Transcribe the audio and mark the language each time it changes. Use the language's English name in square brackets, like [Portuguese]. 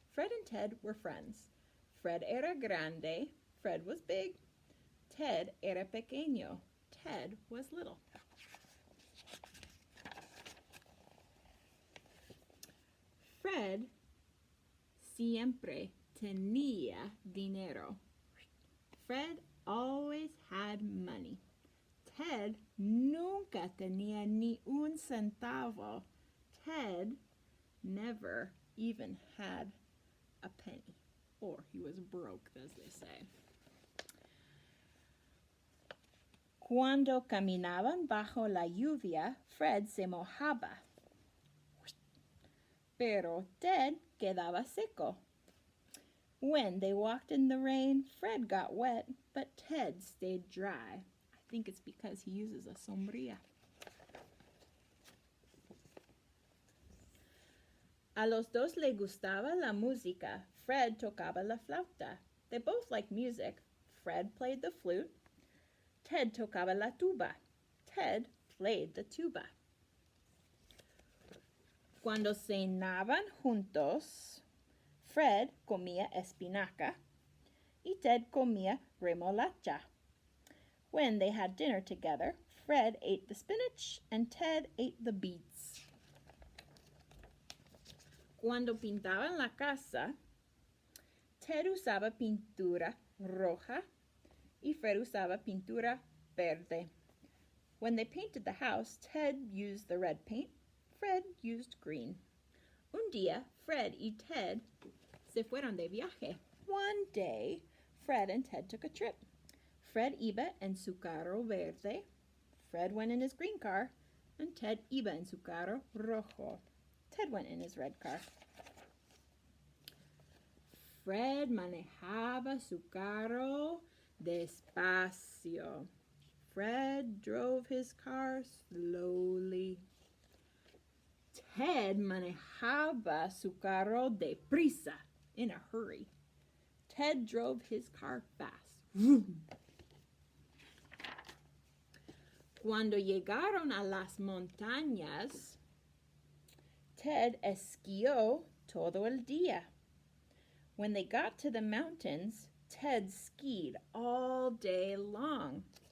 [English] Fred and Ted were friends. Fred [Spanish] era grande, [English] Fred was big. Ted [Spanish] era pequeño, [English] Ted was little. [Spanish] Fred siempre tenía dinero. [English] Fred always had money. [Spanish] Ted nunca tenía ni un centavo. [English] Ted never even had a penny, or he was broke, as they say. [Spanish] Cuando caminaban bajo la lluvia, Fred se mojaba, pero Ted quedaba seco. [English] When they walked in the rain, Fred got wet, but Ted stayed dry. I think it's because he uses a sombrilla. [Spanish] A los dos le gustaba la música. Fred tocaba la flauta. [English] They both liked music. Fred played the flute. [Spanish] Ted tocaba la tuba. [English] Ted played the tuba. [Spanish] Cuando cenaban juntos, Fred comía espinaca y Ted comía remolacha. [English] When they had dinner together, Fred ate the spinach and Ted ate the beets. [Spanish] Cuando pintaban la casa, Ted usaba pintura roja y Fred usaba pintura verde. [English] When they painted the house, Ted used the red paint, Fred used green. [Spanish] Un día, Fred y Ted se fueron de viaje. [English] One day, Fred and Ted took a trip. [Spanish] Fred iba en su carro verde. [English] Fred went in his green car, and Ted [Spanish] iba en su carro rojo. [English] Ted went in his red car. [Spanish] Fred manejaba su carro despacio. [English] Fred drove his car slowly. [Spanish] Ted manejaba su carro deprisa, [English] in a hurry. Ted drove his car fast. Vroom. [Spanish] Cuando llegaron a las montañas, Ted esquió todo el día. [English] When they got to the mountains, Ted skied all day long.